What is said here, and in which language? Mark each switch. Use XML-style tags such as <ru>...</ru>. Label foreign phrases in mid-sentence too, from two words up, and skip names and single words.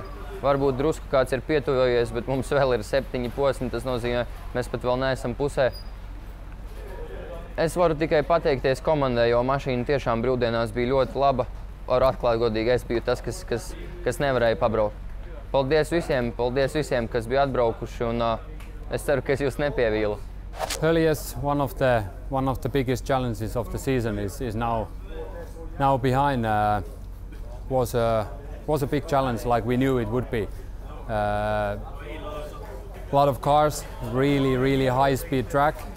<lv>Varbūt drusku kāds ir pietuvojies, bet mums vēl ir 7 posmi, tas nozīmē, mēs pat vēl neesam pusē. Es varu tikai pateikties komandai, jo mašīna tiešām brīvdienās bija ļoti laba. Varu atklāt godīgi, es biju tas, kas nevarēja pabraukt. Paldies visiem, kas bija atbraukuši, un es ceru, ka es jūs nepievīlu.</lv> <en>Yes, one of the biggest challenges of the season is now behind. Was a big challenge, like we knew it would be. A lot of cars, really high-speed track.</en>